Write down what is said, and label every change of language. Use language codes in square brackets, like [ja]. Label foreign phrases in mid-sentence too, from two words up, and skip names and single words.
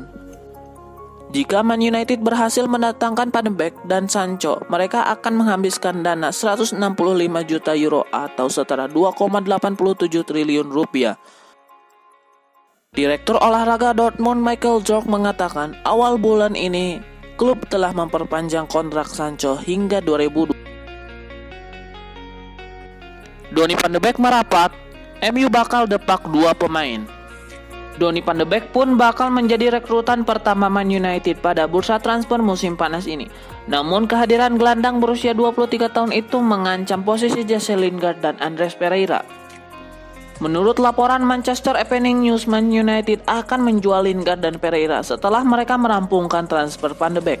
[id] Jika Man United berhasil mendatangkan Van de Beek dan Sancho, mereka akan menghabiskan dana 165 juta euro atau setara 2,87 triliun rupiah. Direktur olahraga Dortmund Michael Zorc mengatakan awal bulan ini klub telah memperpanjang kontrak Sancho hingga 2020. Donny van de Beek merapat, MU bakal depak 2 pemain. Donny van de Beek pun bakal menjadi rekrutan pertama Man United pada bursa transfer musim panas ini. Namun kehadiran gelandang berusia 23 tahun itu mengancam posisi Jesse Lingard dan Andreas Pereira. Menurut laporan Manchester Evening News, Man United akan menjual Lingard dan Pereira setelah mereka merampungkan transfer Van de Beek.